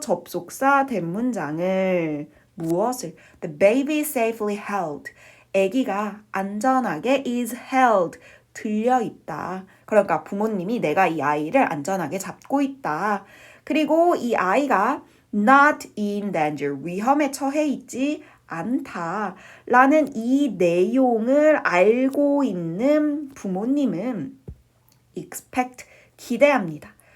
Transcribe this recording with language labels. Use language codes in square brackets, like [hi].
[ko] 접속사 대문장을 무엇을? [en] The baby is safely held. 아기가 안전하게 is held 들려있다. [ko] 그러니까 부모님이 내가 이 아이를 안전하게 잡고 있다. 그리고 이 아이가 not in danger, 위험에 처해 있지 않다. 라는 이 내용을 알고 있는 부모님은 expect, 기대합니다.